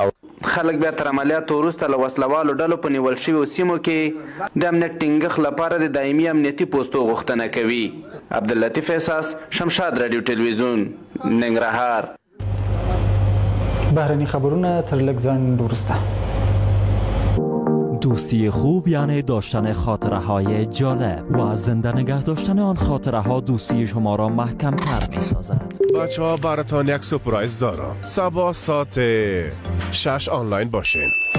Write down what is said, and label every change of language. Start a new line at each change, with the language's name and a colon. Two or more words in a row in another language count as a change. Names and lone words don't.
Pashto: خلک بیا تر عملیاتو وروسته له وسلوالو ډلو په نیول شویو سیمو کې د امنیت ټینګښت لپاره د دایمي امنیتي پوستو غوښتنه کوي. عبداللطیف احساس، شمشاد رادیو تلویزیون، ننګرهار. بهرني خبرونه تر لږ ځنډ وروسته.
Persian: دوستی خوب یعنی داشتن خاطره های جالب و از زنده نگه داشتن آن خاطره ها دوستی شما را محکم تر می سازد. بچه ها براتان یک سپرایز دارم. صبح ساعت 6 آنلاین باشین.